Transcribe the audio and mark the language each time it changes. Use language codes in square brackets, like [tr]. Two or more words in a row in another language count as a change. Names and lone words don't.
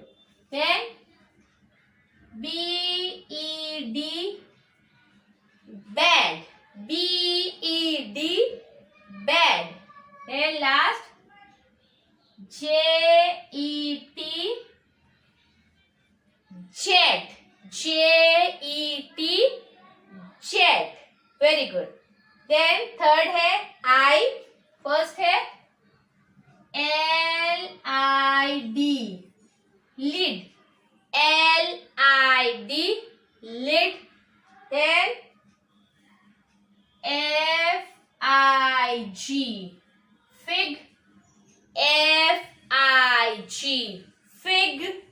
[en] Then B-E-D, bed, B-E-D, bed. Then last J-E-T, jet, J-E-T, jet, very good. Then third है I, first है L-I-D, lid, L-I-D, lid. Then F-I-G, fig, F-I-G, fig.